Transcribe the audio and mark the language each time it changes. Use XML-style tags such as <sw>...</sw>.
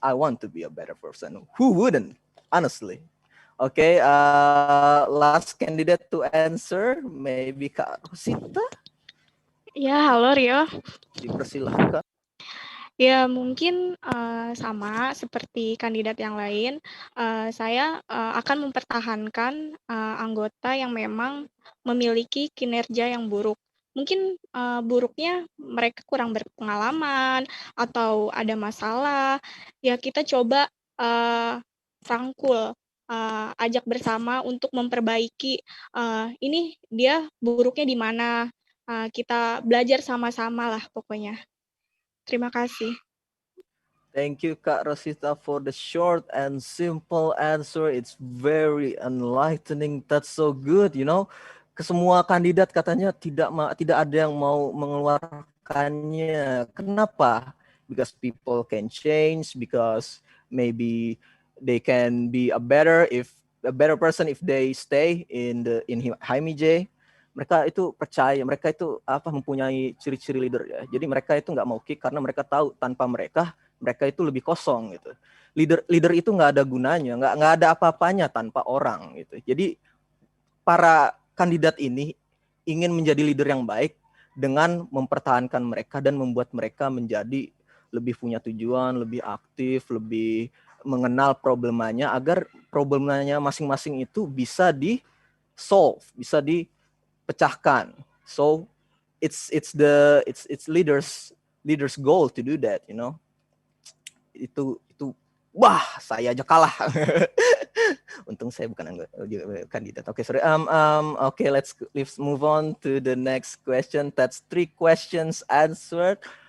<en>I want to be a better person. Who wouldn't? Honestly. Okay, last candidate to answer, maybe Kak Rosita.</en> <id>Ya, halo Rio. Dipersilahkan. Ya mungkin, sama seperti kandidat yang lain, saya, akan mempertahankan, anggota yang memang memiliki kinerja yang buruk. Mungkin, buruknya mereka kurang berpengalaman atau ada masalah, ya kita coba, rangkul, ajak bersama untuk memperbaiki, ini dia buruknya di mana, kita belajar sama-sama lah pokoknya. Terima kasih.</id> <en>Thank you Kak Rosita for the short and simple answer. It's very enlightening. That's so good, you know.</en> <id>Kesemua kandidat katanya tidak ada yang mau mengeluarkannya. Kenapa?</id> <en>Because people can change, because maybe they can be a better person if they stay in Jaime J.</en> <id>Mereka itu percaya, mereka itu mempunyai ciri-ciri leader ya. Jadi mereka itu nggak mau kick karena mereka tahu tanpa mereka itu lebih kosong gitu. Leader itu nggak ada gunanya, nggak ada apa-apanya tanpa orang gitu. Jadi para kandidat ini ingin menjadi leader yang baik dengan mempertahankan mereka dan membuat mereka menjadi lebih punya tujuan, lebih aktif, lebih mengenal problemanya agar problemanya masing-masing itu bisa di solve, bisa dipecahkan.</id> <en>So it's leaders goal to do that, you know.</en> <id>Itu wah, saya aja kalah. Untung saya bukan kandidat.</id> <en>Okay, sorry. Okay, let's move on to the next question. That's 3 questions answered.</en>